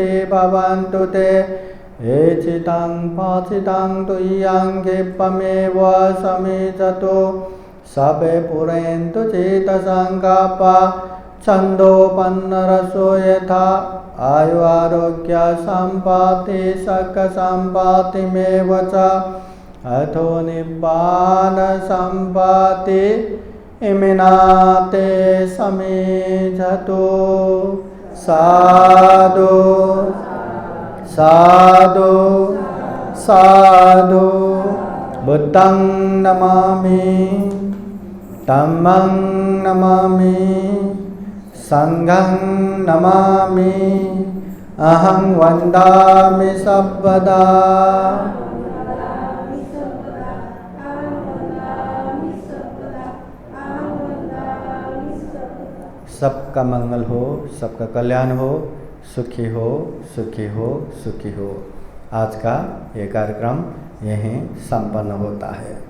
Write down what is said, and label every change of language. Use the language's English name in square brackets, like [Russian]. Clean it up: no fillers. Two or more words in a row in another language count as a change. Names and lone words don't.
[Pali] भवन्तु ते एचितं पाचितं तुय्यं क्षिप्रमेव समिजतु सबे पुरेन्तु चेतसङ्कल्पा छन्दोपन्नरसो यथा आयु आरोग्य सम्पत्ति सकसम्पत्तिमेव च अथो निब्बान सम्पत्ति इमिनाते समिजतु साधु साधु साधु बुद्धं नमामि धम्मं नमामि संघं नमामि अहं वन्दामि सर्वदा। [Hindi] सबका मंगल हो, सबका कल्याण हो, सुखी हो सुखी हो सुखी हो। आज का ये कार्यक्रम यहीं संपन्न होता है।